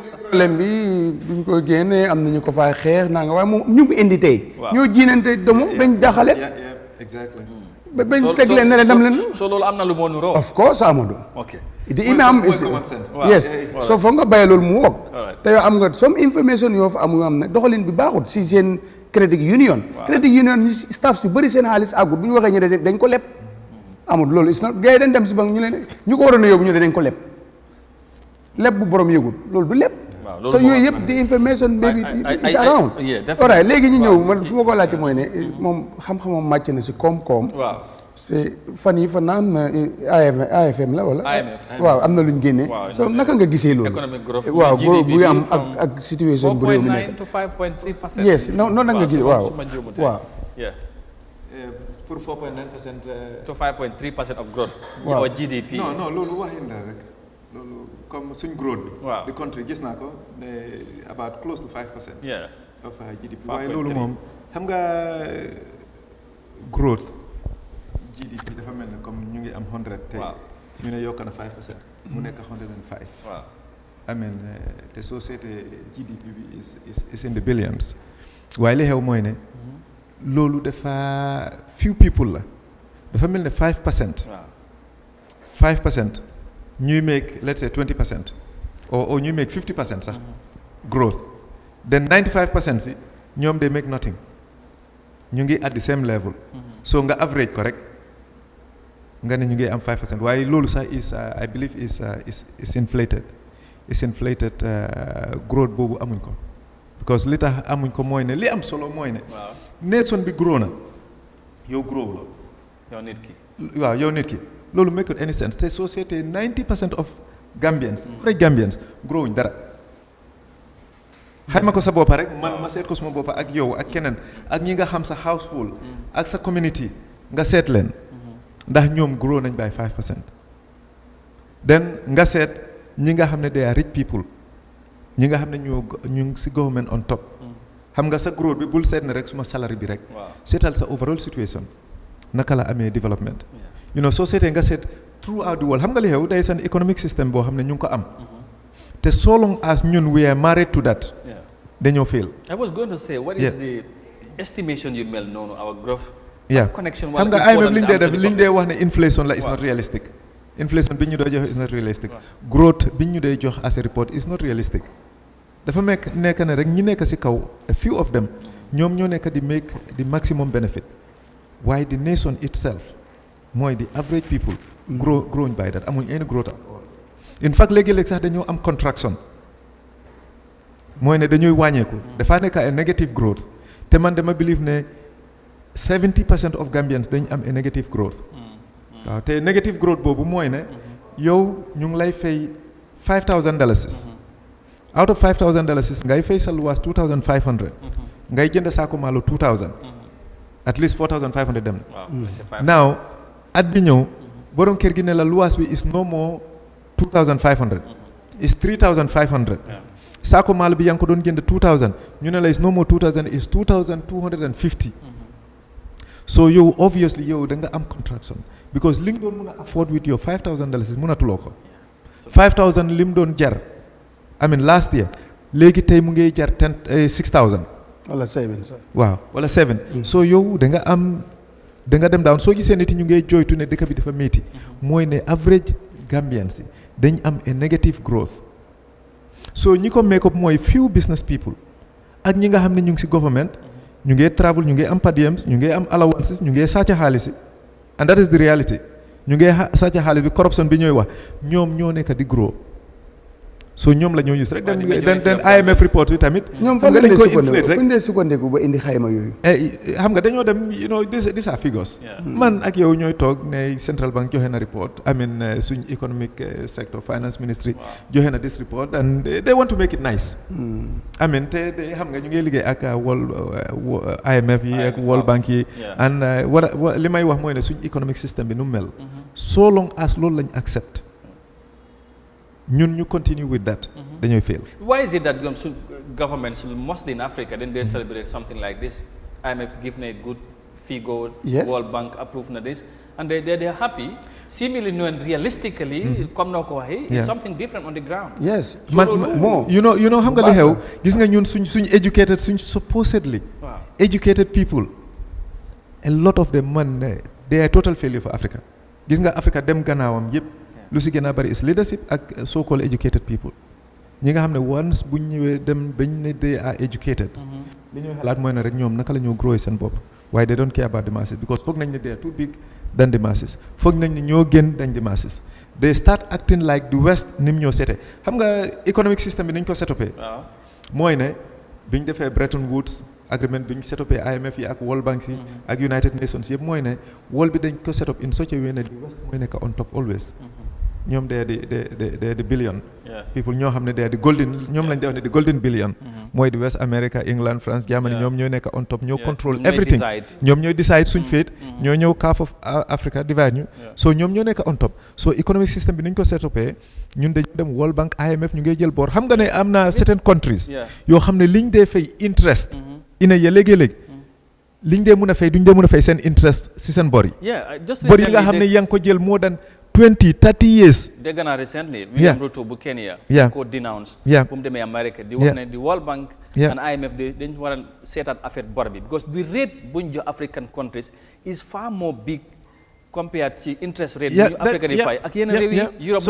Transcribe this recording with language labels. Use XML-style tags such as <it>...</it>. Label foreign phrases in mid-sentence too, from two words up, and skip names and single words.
<wo>problème bi buñ ko génnee am na ñu ko fay xeex naa nga waaye moom ñu indi tey ñoo jiinante domo bañ jaxale</wo> <en>exactly</en> <wo>bañ teg leen ne leen dem leen so loolu am na lu moo nuroo</wo> <en>of course Amadou ok the imam is yes so</en> <wo>foog nga bàyyi loolu mu wokk te yow am nga</wo> <en>some information</en> <wo>yoo fa am ne doxalin bi baaxut si seen</wo> <en>credit union</en> <wo>ñi staff si bëri seen xaalis àggut bu ñu waxee ñu ne dañ ko leb amul loolu is na gars yi dañ dem si banque ñu leen ñu ko waroon a yóbbu ñu ne dañ ko leb bu borom yëgul loolu du leb te yooyu yëpp di</wo> <en>information maybe is around alright</en> <wo>léegi ñu ñëw man fu ma ko laajte mooy ne moom xam-xamam màcc na si koom-koom c'est fan yi fa na am na AFM la wala waaw am na lu ñu génnee so naka nga gisee loolu waaw bu am ak situation bu réew mi nekk</wo> <en>4.9 to 5.3%.</en> <wo>yes noonu nag nga gisee waaw</wo> <en>pour 4.9% to 5.3% of growth</en> <wo>waaw</wo> <en>or GDP</en> <wo>non loolu waxin la rek loolu comme suñ growth bi</wo> <en>the country</en> <wo>gis naa ko ne</wo> <en>about close to 5% of GDP</en> <wo>waaye loolu moom xam nga</wo> <en>growth GDP</en> <wo>dafa mel ne comme ñu ngi am 100 tey ñu ne yokk na 5% mu nekk 105</wo> <en>I mean</en> <wo>te soo seetee GDP bi</wo> <en>is in the billions</en> <wo>waaye li xew mooy ne loolu dafa</wo> <en>few people</en> <wo>la dafa mel ne 5% ñuy</wo> <en>make let's say 20% or</en> <wo>ñuy make 50% sax growth then 95% si ñoom</wo> <en>they make nothing</en> <wo>ñu ngi</wo> <en>at the same level</en> <wo>so nga average ko rek nga ne ñu ngi am 5% waaye loolu sax</wo> <en>is I believe is inflated</en> <wo>growth boobu amuñ ko because li tax amuñ ko mooy ne li am solo mooy ne nation bi grow na yow grow la yow nit ki loolu</wo> <en>make any sense</en> <wo>te société</wo> <en>90% of Gambians</en> <wo>rek Gambians growuñ dara xayma ko sa boppa rek man ma seet ko suma boppa ak yow ak keneen ak ñi nga xam sa household ak sa community nga seet leen ndax ñoom grow nañ by 5%. then nga seet ñi nga xam ne</wo> <en>they are rich people</en> <wo>ñi nga xam ne ñu si</wo> <en>government on top</en> <wo>xam nga sa growth bi bul seet ne rek suma salary bi rek seetal sa overall situation naka la amee development soo seetee nga seet throughout the world xam nga li xew day seen</wo> <en>economic system</en> <wo>boo xam ne ñu ngi ko am te</wo> <en>so long as</en> <wo>ñun</wo> <en>we are married to that</en> <wo>dañoo fail.</wo> <en>I was going to say what is the estimation you</en> <wo>mel noonu</wo> <en>our growth connection</en> <wo>xam nga IMF liñ dee wax ne inflation la</wo> <en>is not realistic inflation</en> <wo>bi ñu doon jox</wo> <en>is not realistic growth</en> <wo>bi ñu dee jox</wo> <en>as a report is not realistic</en> <wo>dafa nekk ne rek ñi nekk si kaw</wo> <en>a few of them</en> <wo>ñoom ñoo nekk di</wo> <en>make the maximum benefit</en> <wo>waaye</wo> <en>the nation itself</en> <wo>mooy</wo> <en>the average people growing by that</en> <wo>amuñ</wo> <en>any growth at all in fact</en> <wo>léegi-léeg sax dañoo am contraction mooy ne dañuy wàññeeku dafa nekk</wo> <en>a negative growth</en> <wo>te man dama believe ne</wo> <en>70% of Gambians</en> <wo>dañ am</wo> <en>a negative growth</en> <wo>waaw te</wo> <en>negative growth</en> <wo>boobu mooy ne yow ñu ngi lay fay $5,000</wo> <en>out of $5,000</en> <wo>ngay fay sa luwaas $2,500 ngay jënd saako maalo $2,000</wo> <en>at least $4,500</en> <wo>dem na now at bi ñëw borom kër gi ne la luwaas bi</wo> <en>is no more $2,500 is $3,500</en> <wo>saako maalo bi yaa ngi ko doon jënd $2,000 ñu ne la</wo> <en>is no more $2,000 is $2,250</en> <wo>so yow obviously yow da nga am contraction because li nga doon mën a afford</wo> <en>with your $5,000</en> <wo>mënatuloo ko $5,000 li mu doon jar</wo> <en>I mean last year</en> <wo>léegi tey mu ngay jar $6,000 wala 7 waaw wala 7 so yow da nga dem down soo gisee nit ñu ngay joytu ne dëkk bi dafa métti mooy ne</wo> <en>average Gambians</en> <wo>dañ am</wo> <en>a negative growth</en> <wo>so ñi ko make up mooy</wo> <en>few business people</en> <wo>ak ñi nga xam ne ñu ngi si government ñu ngi travel ñu ngi am</wo> <en>per diems</en> <wo>ñu ngi am allowances ñu ngi sàcc xaalis</wo> <en>and that is the reality</en> <wo>ñu ngi sàcc xaalis bi corruption bi ñooy wax ñoom ñoo nekk di grow so ñoom la ñoo use rek den</wo> <en>IMF report</en> <wo>yi tamit ñoom fan lañ ko inflate rek fu ñu sukkandiku ba indi xayma yooyu xam nga dañoo dem</wo> <en>these are figures</en> <wo>man ak yow ñooy toog ne</wo> <en>central bank</en> <wo>joxe na report</wo> <en>I mean</en> <wo>suñ</wo> <en>economic sector finance ministry</en> <wo>joxe na</wo> <en>this report and they want to make it nice I mean</en> <wo>te xam nga ñu ngi liggéey ak IMF yi ak World Bank yi and li may wax mooy ne suñ</wo> <en>economic system</en> <wo>bi nu mel</wo> <en>so long as</en> <wo>loolu lañ accept ñun ñu</wo> <en>continue with that</en> <wo>dañuy fail.</wo> <en>Why is it that governments, mostly in Africa, then they celebrate something like this? IMF give a good figure, World Bank approve this, and they're happy. Seemingly, realistically, it's something different on the ground. Yes, more. You know how</en> <wo>nga li xew gis nga ñun suñ</wo> <en>educated, suñ supposedly educated people, a lot of them they are total failure for Africa.</en> <wo>Gis nga Africa dem gannaawam yëpp lu si gën a bari</wo> <en>is leadership</en> <wo>ak</wo> <en>so-called educated people.</en> <wo>ñi nga xam ne once bu ñu ñëwee dem bañ ne</wo> <en>they are educated.</en> <wo>li ñuy xalaat mooy ne rek ñoom naka la ñoo grow seen bopp waaye</wo> <en>they don't care about the masses</en> <wo>because foog nañ ne</wo> <en>they are too big than the masses</en> <wo>foog nañ ne ñoo gën dañ</wo> <en>the masses. They start acting like the West</en> <wo>nim ñoo sete xam nga</wo> <en>economic system</en> <wo>bi niñ ko setopee mooy ne biñ defee Bretton Woods agreement biñ setopee IMF yi ak World Bank yi ak United Nations yëpp mooy ne world bi dañ ko setop</wo> <en>in such a way</en> <wo>ne</wo> <en>the West</en> <wo>mooy nekk</wo> <en>on top always. ñoom they are the billion people</en> <wo>ñoo xam ne</wo> <en>they are the golden</en> <wo>ñoom lañ def ne</wo> <en>the golden billion mooy the West America, England, France, Germany</en> <wo>ñoom ñooy nekk</wo> <en>on top</en> <wo>ñoo</wo> <en>control everything</en> <wo>ñoom ñooy decide suñ fate ñoo ñëw</wo> <en>half of Africa divide</en> <wo>ñu so ñoom ñoo nekk</wo> <en>on top</en> <wo>so economic system bi niñ ko setopee ñun dañu dem World Bank IMF ñu ngay jël boor xam nga ne am na</wo> <en>certain countries</en> <wo>yoo xam ne liñ dee fay interest ina ya léegi-léegi liñ dee mën a fay duñ dee mën a fay seen interest si seen bor yi bor yi nga xam ne yaa ngi ko jël</wo> <en>more than 20-30 years.</en> <wo>Dégg naa recently William Ruto bu Kenya ko denounce bu mu demee America di wax ne di World Bank and IMF dañ war a seetaat affaire bor bi because</wo> <en>the rate</en> <wo>buñ jox African countries</wo> <en>is far more big compared</en> <wo>ci</wo> <en>interest rate</en> <wo>bu ñu African yi fay ak yenn réew yi Europe</wo>